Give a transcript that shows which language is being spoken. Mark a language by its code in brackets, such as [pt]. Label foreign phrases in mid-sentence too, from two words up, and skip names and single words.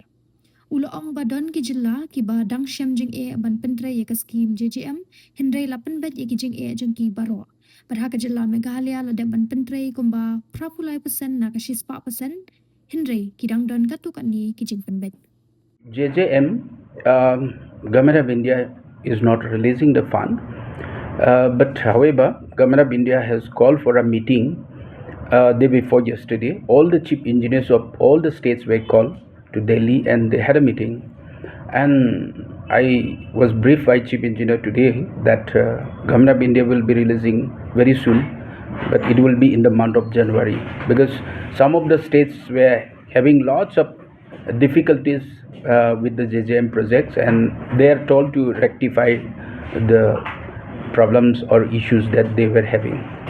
[kha] Uloong badon ki Jylla ki ba dang shem jing e ban Pyntrei ye ka Skhim JJM Hynrei la Pynbeit ye ki jing e jing ki baro berhak ka Jylla Meghalaya la ban Pyntrei kumba prapulai persen na ka shispa persen Hynrei ki dang don katu kat ni ki jing Pynbeit. JJM, [en] Government of India is not releasing the fund, but however, Government of India has called for a meeting day before yesterday. All the chief engineers of all the states were called to Delhi and they had a meeting. And I was briefed by chief engineer today that Government of India will be releasing very soon, but it will be in the month of January because some of the states were having lots of difficulties with the JJM projects and they are told to rectify the problems or issues that they were having.